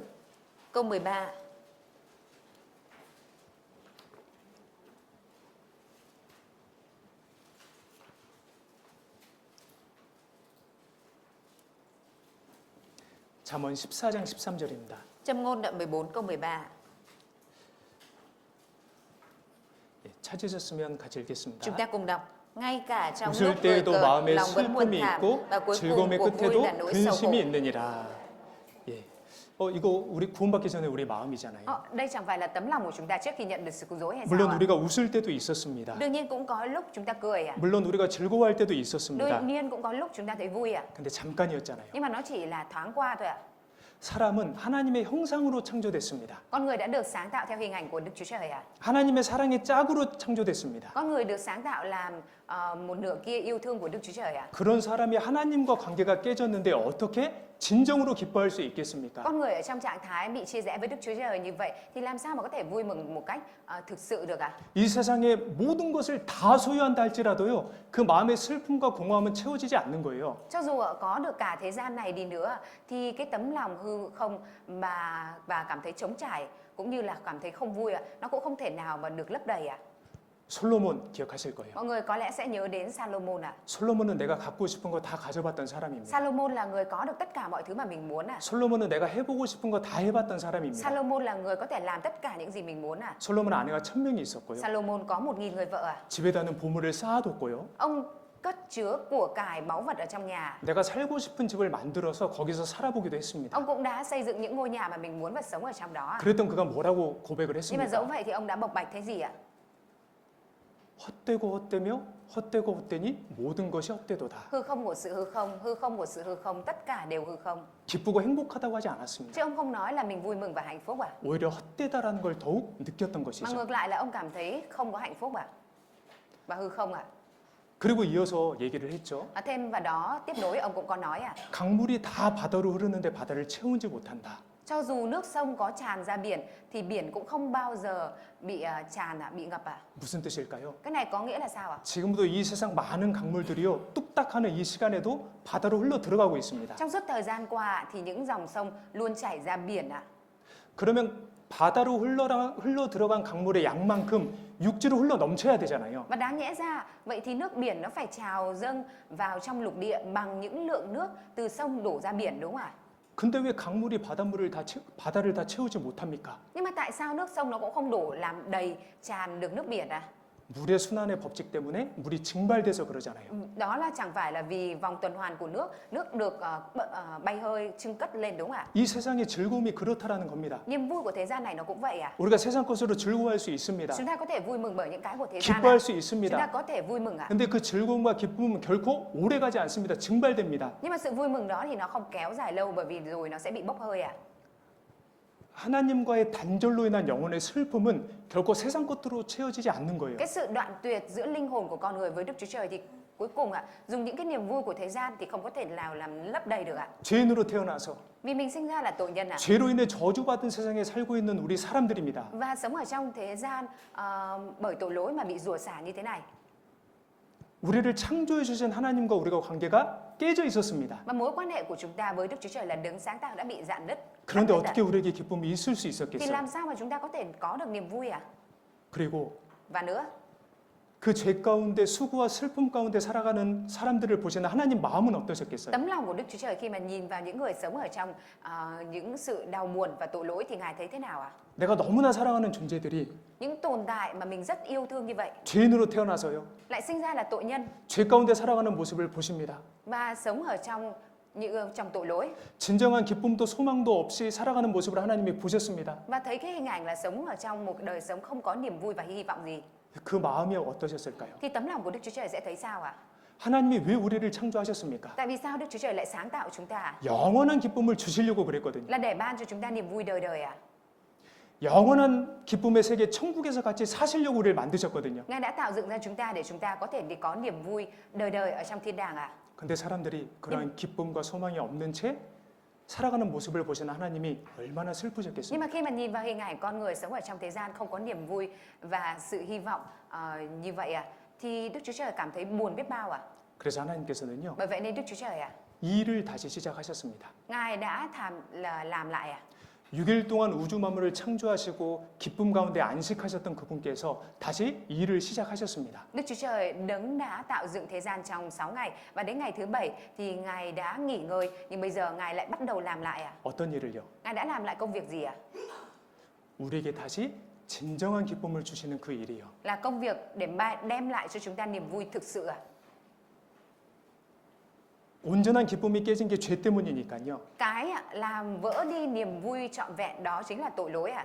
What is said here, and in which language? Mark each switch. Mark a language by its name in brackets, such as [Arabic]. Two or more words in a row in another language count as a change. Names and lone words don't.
[Vietnamese] Câu 13. [Korean] 잠언 14장 13절입니다. [Vietnamese] Châm ngôn đoạn 14 câu 13. [Korean] 찾으셨으면 같이 읽겠습니다. [Vietnamese] Chúng ta cùng đọc. Ngay cả trong [Korean] 웃을 [Vietnamese] lúc cười [Korean] 때에도 [Vietnamese] cợt, [Korean] 마음에 [Vietnamese] lòng vẫn buồn [Korean] 슬픔이 [Vietnamese] thảm [Korean] 있고 [Vietnamese] và cuối cùng [Korean] 즐거움의 [Vietnamese] cuộc vui [Korean] 끝에도 [Vietnamese] là nỗi sầu khổ. [Korean] 근심이 있느니라. 예. 이거 우리 구원받기 전에 우리 마음이잖아요. [Vietnamese] Đây chẳng phải là tấm lòng của chúng ta trước khi nhận được sự cứu rỗi hay [Korean] 물론 [Vietnamese] sao ạ? [Korean] 우리가 웃을 때도 있었습니다. [Vietnamese] Đương nhiên cũng có lúc chúng ta cười ạ. [Korean] 물론 우리가 즐거워할 때도 있었습니다. [Vietnamese] Đương nhiên cũng có lúc chúng ta thấy vui ạ. [Korean] 근데 잠깐이었잖아요. [Vietnamese] Nhưng mà nó chỉ là thoáng qua thôi ạ. [Korean] 사람은 하나님의 형상으로 창조됐습니다. [Vietnamese] Con người đã được sáng tạo theo hình ảnh của Đức Chúa Trời ạ. [Korean] 하나님의 사랑의 짝으로 창조됐습니다. [Vietnamese] Con người được sáng tạo làm một nửa kia yêu thương của Đức Chúa Trời ạ. [Korean] 그런 사람이 하나님과 관계가 깨졌는데 어떻게 진정으로 기뻐할 수 있겠습니까? [Vietnamese] Con người ở trong trạng thái bị chia rẽ với Đức Chúa Trời như vậy thì làm sao mà có thể vui mừng một cách thực sự được ạ? [Korean] 이 세상의 모든 것을 다 소유한다 할지라도요. 그 마음의 슬픔과 공허함은 채워지지 않는 거예요. [Vietnamese] Cho dù có được cả thế gian này đi nữa thì cái tấm lòng hư không và cảm thấy trống trải cũng như là cảm thấy không vui nó cũng không thể nào mà được lấp đầy ạ. [Korean] 솔로몬 기억하실 거예요. [Vietnamese] Mọi người có lẽ sẽ nhớ đến Salomon ạ. [Korean] 솔로몬은 내가 갖고 싶은 거 다 가져봤던 사람입니다. [Vietnamese] Salomon là người có được tất cả mọi thứ mà mình muốn à. [Korean] 솔로몬은 내가 해보고 싶은 거 다 해봤던 사람입니다. [Vietnamese] Salomon là người có thể làm tất cả những gì mình muốn à. [Korean] 솔로몬 아내가 1000명이 있었고요. [Vietnamese] Salomon có 1000 người vợ à. [Korean] 집에다는 보물을 쌓아뒀고요. [Vietnamese] Ông cất chứa của cải báu vật ở trong nhà. [Korean] 내가 살고 싶은 집을 만들어서 거기서 살아보기도 했습니다. [Vietnamese] Ông cũng đã xây dựng những ngôi nhà mà mình muốn và sống ở trong đó. [Korean] 그랬던 그가 뭐라고 고백을 [Vietnamese] Nhưng mà dẫu [Korean] 했습니까? [Vietnamese] vậy thì ông đã bộc bạch thế gì ạ? [Korean] 헛되고 헛되며 헛되고 헛되니 모든 것이 헛되도다. [Vietnamese] Hư không của sự hư không của sự hư không, tất cả đều hư không. [Korean] 기쁘고 행복하다고 하지 않았습니다. [Vietnamese] Chứ ông không nói là mình vui mừng và hạnh phúc à? [Korean] 오히려 헛되다라는 걸 더욱 느꼈던 [Vietnamese] Mà [Korean] 것이죠. [Vietnamese] ngược lại là ông cảm thấy không có hạnh phúc à? Và hư không à? [Korean] 그리고 이어서 얘기를 했죠. [Vietnamese] Thêm vào đó tiếp nối ông cũng có nói à? [Korean] 강물이 다 바다로 흐르는데 바다를 채우지 못한다. [Vietnamese] Cho dù nước sông có tràn ra biển thì biển cũng không bao giờ bị tràn bị ngập à? [Korean] 무슨 뜻일까요? [Vietnamese] Cái này có nghĩa là sao ạ? [Korean] 지금도 이 세상 많은 강물들이요 뚝딱하는 이 시간에도 바다로 흘러 들어가고 있습니다. [Vietnamese] Trong suốt thời gian qua thì những dòng sông luôn chảy ra biển ạ. [Korean] 그러면 바다로 흘러 들어간 강물의 양만큼 육지로 흘러 넘쳐야 되잖아요. [Vietnamese] Và đáng nhẽ ra vậy thì nước biển nó phải trào dâng vào trong lục địa bằng những lượng nước từ sông đổ ra biển đúng không ạ? [Korean] 근데 왜 강물이 바다를 다 채우지 못합니까? [Vietnamese] Nhưng mà tại sao nước sông nó cũng không đổ làm đầy tràn được nước biển à? [Korean] 물의 순환의 법칙 때문에 물이 증발돼서 그러잖아요. [Vietnamese] Đó là chẳng phải là vì vòng tuần hoàn của nước được bay hơi trưng cất lên đúng không ạ? [Korean] 이 세상의 즐거움이 그렇다라는 겁니다. [Vietnamese] Niềm vui của thế gian này nó cũng vậy à? [Korean] 우리가 세상 것으로 즐거워할 수 있습니다. [Vietnamese] Chúng ta có thể vui mừng bởi những cái của thế gian [Korean] 기뻐할 [Vietnamese] à? [Korean] 수 [Vietnamese] Chúng ta [Korean] 있습니다. [Vietnamese] có thể vui mừng à? [Korean] 근데 그 즐거움과 기쁨은 결코 오래가지 않습니다. 증발됩니다. [Vietnamese] Nhưng mà sự vui mừng đó thì nó không kéo dài lâu bởi vì rồi nó sẽ bị bốc hơi à? [Korean] 하나님과의 단절로 인한 영혼의 슬픔은 결코 세상 것으로 채워지지 않는 거예요. [Vietnamese] Cái sự đoạn tuyệt giữa linh hồn của con người với Đức Chúa Trời thì cuối cùng dùng những cái niềm vui của thế gian thì không có thể nào làm lấp đầy được ạ. [Korean] 죄인으로 태어나서 [Vietnamese] Vì mình sinh ra là tội nhân [Korean] 죄로 인해 저주받은 세상에 살고 있는 우리 사람들입니다. [Vietnamese] và sống ở trong thế gian bởi tội lỗi mà bị rủa xả như thế này. [Korean] 우리를 창조해 주신 하나님과 우리가 관계가 깨져 있었습니다. [Vietnamese] Và mối quan hệ của chúng ta với Đức Chúa Trời là đấng sáng tạo đã bị rạn nứt. [Korean] 그런데 어떻게 우리에게 기쁨이 있을 수 [Vietnamese] Thì [Korean] 있었겠어요? [Vietnamese] làm sao mà chúng ta có thể có được niềm vui à? [Korean] 그리고 [Vietnamese] Và nữa, [Korean] 그 죄 가운데 수고와 슬픔 가운데 살아가는 사람들을 보시는 하나님 마음은 어떠셨겠어요? [Vietnamese] tấm lòng của Đức Chúa Trời khi mà nhìn vào những người sống ở trong những sự đau buồn và tội lỗi thì Ngài thấy thế nào ạ? [Korean] 내가 너무나 사랑하는 존재들이 [Vietnamese] Những tồn tại mà mình rất yêu thương như vậy [Korean] 죄인으로 태어나서요. [Vietnamese] lại sinh ra là tội nhân [Korean] 죄 가운데 살아가는 모습을 보십니다. [Vietnamese] và sống ở trong tội lỗi [Korean] 진정한 기쁨도 소망도 없이 살아가는 모습을 하나님이 보셨습니다. [Vietnamese] và thấy cái hình ảnh là sống ở trong một đời sống không có niềm vui và hy vọng gì [Korean] 그 마음이 어떠셨을까요? [Vietnamese] thì tấm lòng của Đức Chúa Trời sẽ thấy sao ạ? [Korean] 하나님이 왜 우리를 창조하셨습니까? [Vietnamese] Tại vì sao Đức Chúa Trời lại sáng tạo chúng ta? [Korean] 영원한 기쁨을 주시려고 그랬거든요. [Vietnamese] Là để ban cho chúng ta niềm vui đời đời à? [Korean] 영원한 기쁨의 세계 천국에서 같이 사시려고 우리를 만드셨거든요. [Vietnamese] Ngài đã tạo dựng ra chúng ta để chúng ta có thể có niềm vui đời đời ở trong thiên đàng à? [Korean] 근데 사람들이 그런 기쁨과 소망이 없는 채 살아가는 모습을 보시는 하나님이 얼마나 [Vietnamese] Nhưng [Korean] 슬프셨겠어요. [Vietnamese] mà khi mà nhìn vào hình ảnh con người sống ở trong thế gian không có niềm vui và sự hy vọng như vậy thì Đức Chúa Trời cảm thấy buồn biết bao à? [Korean] 그래서 하나님께서는요. [Vietnamese] Bởi vậy nên Đức Chúa Trời [Korean] 이 일을 다시 시작하셨습니다. [Vietnamese] Ngài đã làm lại [Korean] 6일 동안 우주 만물을 창조하시고 기쁨 가운데 안식하셨던 그분께서 다시 이 일을 시작하셨습니다. [Vietnamese] Đức Chúa Trời đấng đã tạo dựng thế gian trong 6 ngày và đến ngày thứ 7 thì Ngài đã nghỉ ngơi nhưng bây giờ Ngài lại bắt đầu làm lại à? [Korean] 어떤 일을요? [Vietnamese] Ngài đã làm lại công việc gì à? [Korean] 우리에게 다시 진정한 기쁨을 주시는 그 일이요. [Vietnamese] Là công việc để đem lại cho chúng ta niềm vui thực sự à? [Korean] 온전한 기쁨이 깨진 게 죄 때문이니까요. [Vietnamese] Cái làm vỡ đi niềm vui trọn vẹn đó chính là tội lỗi à?